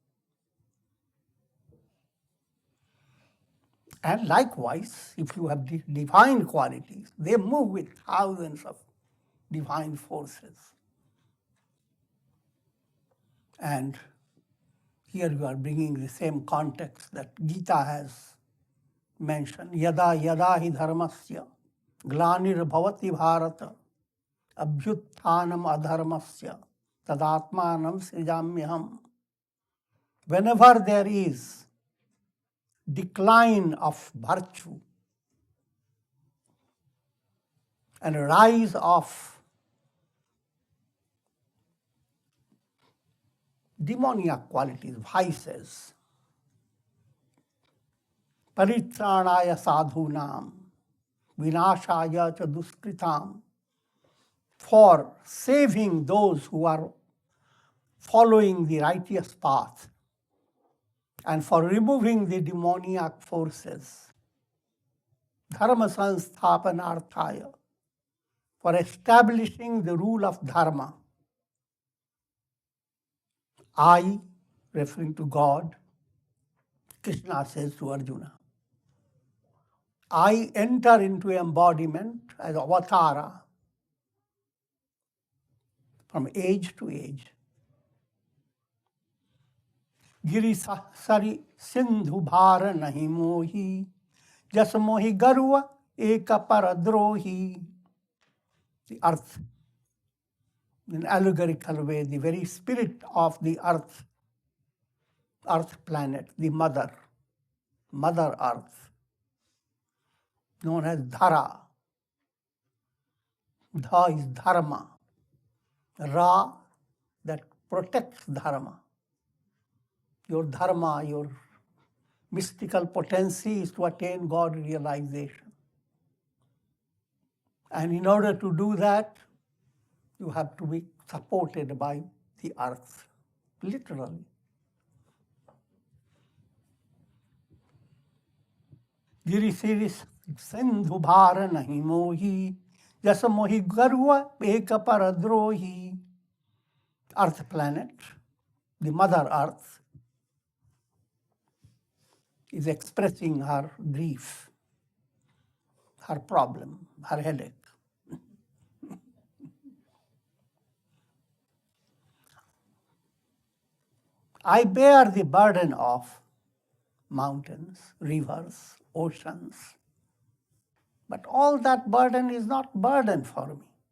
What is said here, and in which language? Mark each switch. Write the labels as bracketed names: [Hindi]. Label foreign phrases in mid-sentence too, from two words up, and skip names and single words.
[English] And likewise, if you have divine qualities, they move with thousands of divine forces. And here you are bringing the same context that Gita has mentioned. [Sanskrit] यदा यदा हि धर्मस्य ग्लानिर् भवति भारत अभ्युत्थानम् अधर्मस्य तदात्मानं सृजाम्यहम्. [English] Whenever there is decline of virtue and a rise of demoniac qualities, vices, [Sanskrit] परित्राणाय साधूनां, विनाशाय च दुष्कृताम्, [English] for saving those who are following the righteous path and for removing the demoniac forces, [Sanskrit] धर्म संस्थापनार्थाय, [English] for establishing the rule of dharma. I, referring to God, Krishna says to Arjuna, I enter into embodiment as avatara from age to age. [Awadhi] गिरि सरि सिन्धु भार नहिं मोही, जस मोहि गर्व एक परद्रोही. [English] The earth, in allegorical way, the very spirit of the earth planet, the mother earth, known as Dhara. Dha is dharma. Ra, that protects dharma. Your dharma, your mystical potency is to attain God realization. And in order to do that, you have to be supported by the earth, literally. [Awadhi] गिरि सिरिस सिन्धु भार नहिं मोही, जस मोहि गर्व एक परद्रोही. [English] Earth planet, the mother earth, is expressing her grief, her problem, her headache. I bear the burden of mountains, rivers, oceans, but all that burden is not burden for me.